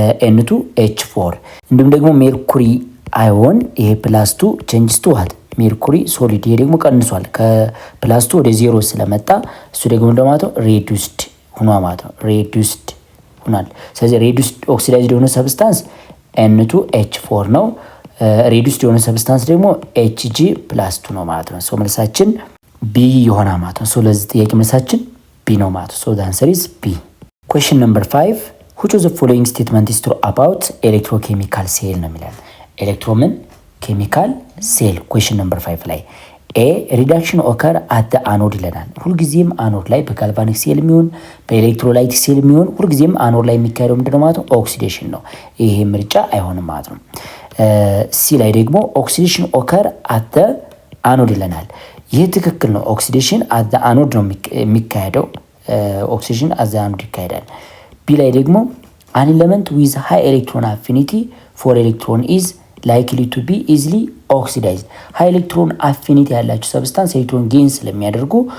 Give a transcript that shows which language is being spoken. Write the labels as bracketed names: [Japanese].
[Amharic] N2H4 እንዲሁም ደግሞ ሜርኩሪ አዮን ይሄ +2 ቼንጅስ ቱ ዋት ሜርኩሪ ሶሊድ ይሄ ደግሞ ቀንሷል። ከ+2 ወደ 0 ስለመጣ እሱ ደግሞ እንደማለት ሬዱስድ ሆኗል ማለት ነው። ሬዱስድ ሆኗል። ስለዚህ ሬዱስድ ኦክሲዳይዝድ የሆነ ሰብስታንስ N2H4 ነው። ሬዱስድ የሆነ ሰብስታንስ ደግሞ Hg+2 ነው ማለት ነው። ሶ መልሳችን ቢ ይሆናል ማለት ነው። ሶ ለዚህ ጥያቄ መልሳችን ቢ ነው ማለት ነው። ሶ [English] the answer is B. Question number 5. Which of the following statement is true about electrochemical cell [Amharic] ነው የሚለው ኤሌክትሮምን ኬሚካል ሴል [English] question number 5 [Amharic] ላይ [English] ኤ ሪዳክሽን ኦከር አት አኖድ [Amharic] ይለናል። ሁልጊዜም አኖድ ላይ በጋልቫኒክ ሴል የሚሆን በኤሌክትሮላይቲክ ሴል የሚሆን ሁልጊዜም አኖድ ላይ የሚካሄደው ምንድነው ማለት ነው? ኦክሲዴሽን ነው። ይሄ ምርጫ አይሆንም ማለት ነው። ሲ ላይ ደግሞ ኦክሲዴሽን ኦከር አት አኖድ ይለናል። ይህ ትክክል ነው። ኦክሲዴሽን አት አኖድ ነው የሚካሄደው። ኦክሲዴሽን አት አኖድ ይካሄዳል። ቢ ላይ ደግሞ [English] አን ኤሌመንት ዊዝ ሃይ ኤሌክትሮን አፊኒቲ ፎር ኤሌክትሮን ኢዝ ላይክሊ ቱ ቢ ኢዝሊ ኦክሲዳይዝድ። [Amharic] ሃይ ኤሌክትሮን አፊኒቲ ያላቸው ሰብስታንስ ኤሌክትሮን ጌን ስለሚያደርጉ